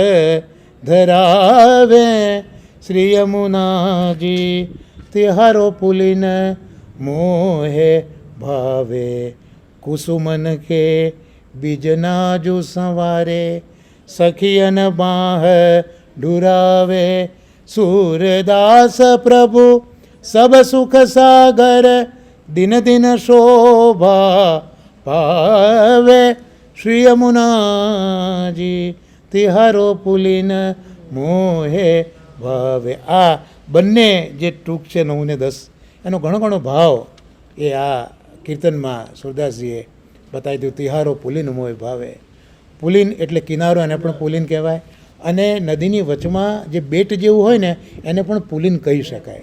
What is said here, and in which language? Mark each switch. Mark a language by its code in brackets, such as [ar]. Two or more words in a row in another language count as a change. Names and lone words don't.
[bra] धरावे, श्री यमुना जी तिहारो पुलिन मोहे भावे, कुसुमन के बीजना जो संवारे, सखियन बाह डुरावे, सूरदास प्रभु सब सुख सागर, दिन दिन शोभा पावे, श्री यमुना जी तिहारो पुलिन मोहे भावे. [gu] આ બંને જે ટૂંક છે 9 ને 10 એનો ઘણો ઘણો ભાવ એ આ કીર્તનમાં સુરદાસજીએ બતાવી દીધું. [bra] तिहारो पुलिन मोहे भावे. [gu] પુલિન એટલે કિનારો, એને પણ પુલિન કહેવાય. અને નદીની વચમાં જે બેટ જેવું હોય ને એને પણ પુલિન કહી શકાય.